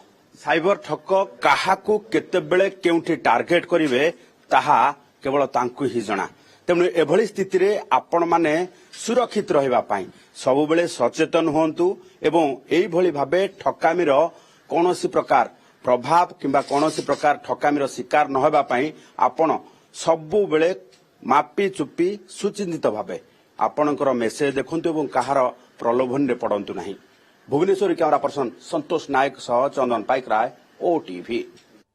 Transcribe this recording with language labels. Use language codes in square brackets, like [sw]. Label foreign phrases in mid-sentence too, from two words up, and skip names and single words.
[or] ସାଇବର ଠକ କାହାକୁ କେତେବେଳେ କେଉଁଠି ଟାର୍ଗେଟ କରିବେ ତାହା କେବଳ ତାଙ୍କୁ ହିଁ ଜଣା ତେଣୁ ଏଭଳି ସ୍ଥିତିରେ ଆପଣମାନେ ସୁରକ୍ଷିତ ରହିବା ପାଇଁ ସବୁବେଳେ ସଚେତନ ହୁଅନ୍ତୁ ଏବଂ ଏହିଭଳି ଭାବେ ଠକାମିର କୌଣସି ପ୍ରକାର ପ୍ରଭାବ କିମ୍ବା କୌଣସି ପ୍ରକାର ଠକାମିର ଶିକାର ନ ହେବା ପାଇଁ ଆପଣ ସବୁବେଳେ ମାପିଚୁପି ସୁଚିନ୍ତିତ ଭାବେ ଆପଣଙ୍କର ମେସେଜ ଦେଖନ୍ତୁ ଏବଂ କାହାର ପ୍ରଲୋଭନ ପଡ଼ନ୍ତୁ ନା। भुवनेश्वर [en] camera person [or] संतोष नायक सह चंदन पाइक राय, OTV।